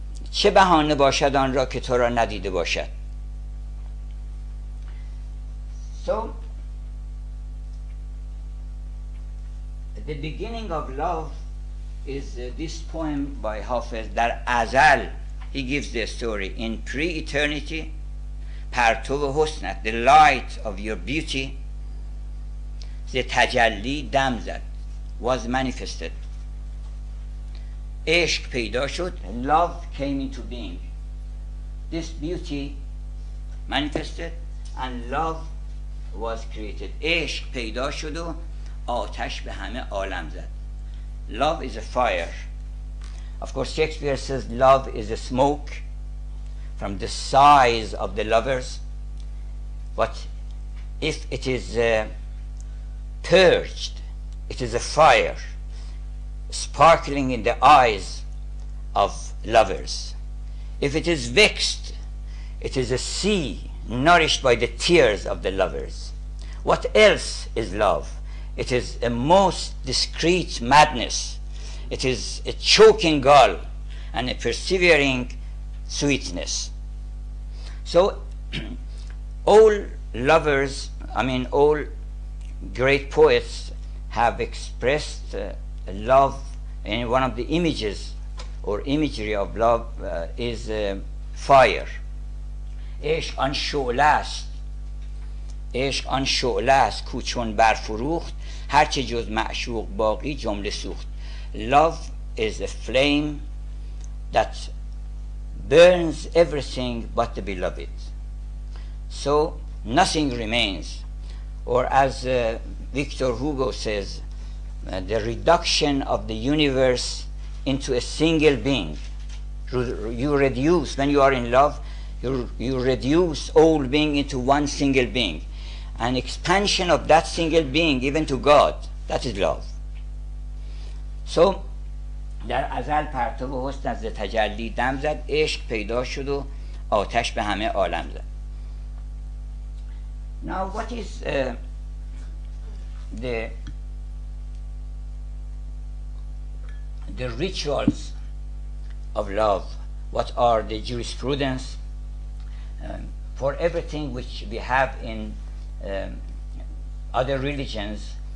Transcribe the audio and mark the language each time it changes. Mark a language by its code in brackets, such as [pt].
[fa] چه بهانه باشد آن را که تو را ندیده باشد. [en] So the beginning of love is this poem by Hafiz. [fa] در ازل, [en] he gives the story. In pre-eternity, [fa] پرتو حسنت, [en] the light of your beauty, the [fa] تجلی دم زد, [en] was manifested. [fa] عشق پیدا شد, [en] love came into being. This beauty manifested and love was created. [fa] عشق پیدا شد و آتش به همه عالم زد. [en] Love is a fire. Of course, Shakespeare says love is a smoke from the sighs of the lovers. But if it is purged, it is a fire sparkling in the eyes of lovers. If it is vexed, it is a sea nourished by the tears of the lovers. What else is love? It is a most discreet madness. It is a choking gall and a persevering sweetness. So all lovers, all great poets have expressed love, and one of the images or imagery of love is fire. [fa] عشق آن شعله است، عشق آن شعله است کو چون برفروخت، هرچه جز معشوق باقی جمله سوخت. [en] Love is a flame that burns everything but the beloved. So nothing remains. Or as Victor Hugo says, the reduction of the universe into a single being. You reduce, when you are in love, you reduce all being into one single being. An expansion of that single being even to God, that is love. [fa] So در ازل پرتو حسن از تجلی دم زد، عشق پیدا شد و آتش به همه عالم زد. [en] Now what is the rituals of love? What are the jurisprudence for everything which we have in other religions?